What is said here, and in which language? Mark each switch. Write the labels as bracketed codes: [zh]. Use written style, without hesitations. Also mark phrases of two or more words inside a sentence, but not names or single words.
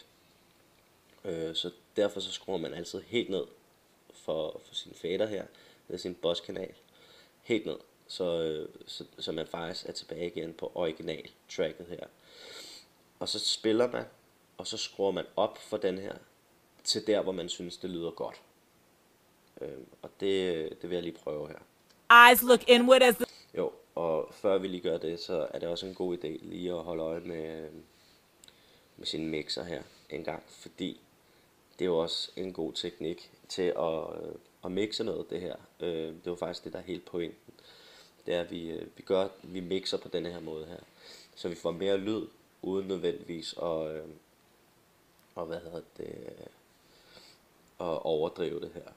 [da] Så derfor så skruer man altid helt ned for sin fader her, med sin bosskanal, helt ned, så man faktisk er tilbage igen på original tracket her. Og så spiller man, og så skruer man op for den her, til der hvor man synes det lyder godt. Og det vil jeg lige prøve her. [en] Eyes look inward as the... [da] Jo, og før vi lige gør det, så er det også en god idé lige at holde øje med sin mixer her en gang, fordi det er jo også en god teknik til at mixe noget det her. Det er jo faktisk det, der er helt pointen. Det er, at vi mixer på denne her måde her, så vi får mere lyd, uden nødvendigvis at overdrive det her.